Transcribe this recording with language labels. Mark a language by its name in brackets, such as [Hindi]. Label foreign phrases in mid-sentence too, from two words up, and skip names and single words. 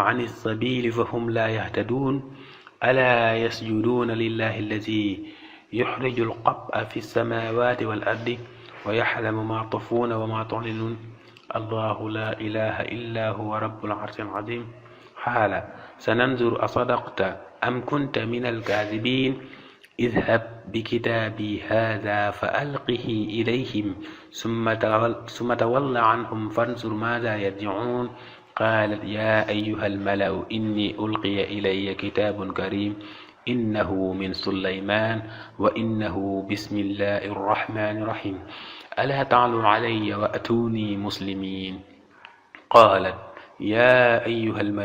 [Arabic] عن السبيل فهم لا يهتدون ألا يسجدون لله الذي يخرج الخبء في السماوات والأرض ويعلم ما تخفون وما تعلنون الله لا إله إلا هو رب العرش العظيم قال سننظر أصدقت أم كنت من الكاذبين اذهب بكتابي هذا فألقه إليهم ثم تول عنهم فانظر ماذا يرجعون قالت يا أيها الملأ إني ألقي إلي كتاب كريم إنه من سليمان وإنه بسم الله الرحمن الرحيم ألا تعلوا علي وأتوني مسلمين قالت يا أيها